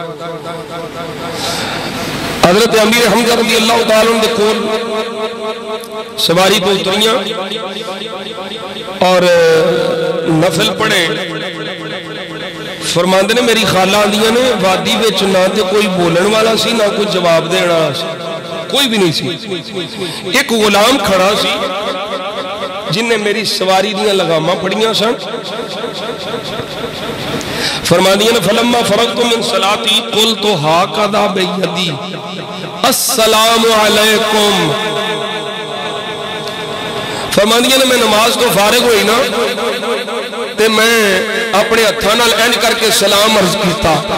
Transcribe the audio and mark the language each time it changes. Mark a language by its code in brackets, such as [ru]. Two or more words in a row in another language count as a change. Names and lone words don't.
[pa] حضرت امیر حمزہ [ar] رضی اللہ تعالیٰ [pa] دے کول سواری کو اتریاں اور نفل پڑھے فرماندے نے میری خالہ آندیاں نے وادی بچ نہ تے کوئی بولن والا سی نہ کوئی جواب دینا سی کوئی بھی نہیں سی ایک غلام کھڑا سی جن نے میری سواری دیاں لگاماں پڑھیاں سن فرماندیاں نے [ar] فلما فرغت من صلاتی قلت ہاکذا بیدی السلام علیکم [pa] فرماندیاں نے میں نماز تو فارغ ہوئی نا تے میں اپنے ہتھاں نال انج کر کے سلام عرض کیتا